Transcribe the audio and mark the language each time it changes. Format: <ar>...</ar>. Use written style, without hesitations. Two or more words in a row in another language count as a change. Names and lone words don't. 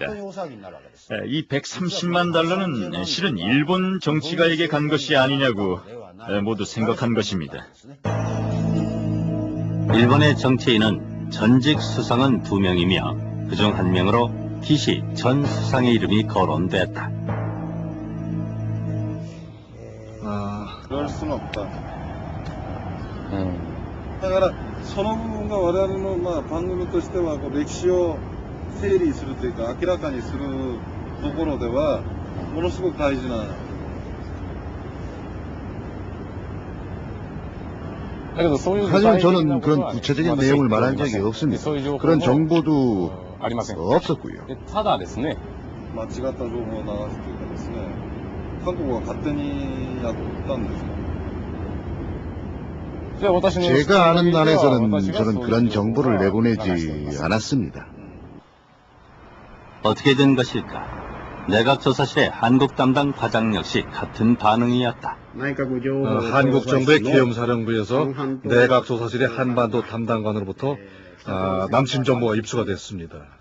<ko>이 130만 달러는 실은 일본 정치가에게 간 것이 아니냐고 모두 생각한 것입니다. 일본의 정치인은 전직 수상은 2명이며 그중 1명으로 기시 전 수상의 이름이 거론됐다. 그럴 수는 없다.</ko> <ja>だからその部分が我々の番組としては歴史を整理するというか明らかにするところではものすごく大事な。</ja> <ko>하지만 저는 그런 구체적인 내용을 말한 적이 없습니다. 그런 정보도 없었고요.</ko> <ja>ただですね、間違った情報を流すというかですね、韓国は勝手にやったんですか。</ja> <ko>제가 아는 안에서는 저는 그런 정보를 내보내지 않았습니다. 어떻게 된 것일까? 내각조사실의 한국 담당 과장 역시 같은 반응이었다. 한국 정부의 계엄사령부에서 내각조사실의 한반도 담당관으로부터 남침 정보가 입수가 됐습니다.</ko>